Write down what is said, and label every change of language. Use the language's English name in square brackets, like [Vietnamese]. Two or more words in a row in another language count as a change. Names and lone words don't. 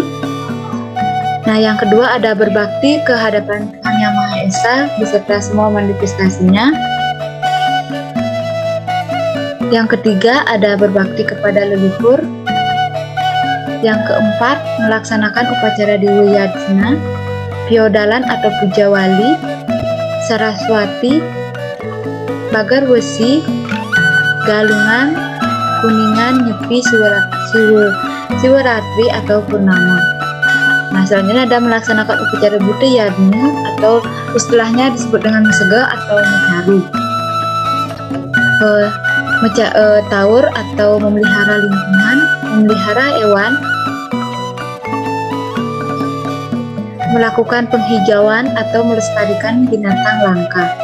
[Indonesian] Nah, yang kedua ada berbakti ke hadapan Tuhan Yang Maha Esa beserta semua manifestasinya. Yang ketiga ada berbakti kepada leluhur. Yang keempat melaksanakan upacara Dewa Yajna, Piodalan atau puja wali, Saraswati, Bagar Wesi, Galungan, Kuningan, Nyepi, Siwaratri atau Purnama. Nah, selanjutnya ada melaksanakan upacara Buddha Yajna atau istilahnya disebut dengan mesega atau mencari, taur atau memelihara lingkungan, memelihara hewan, melakukan penghijauan atau melestarikan binatang langka.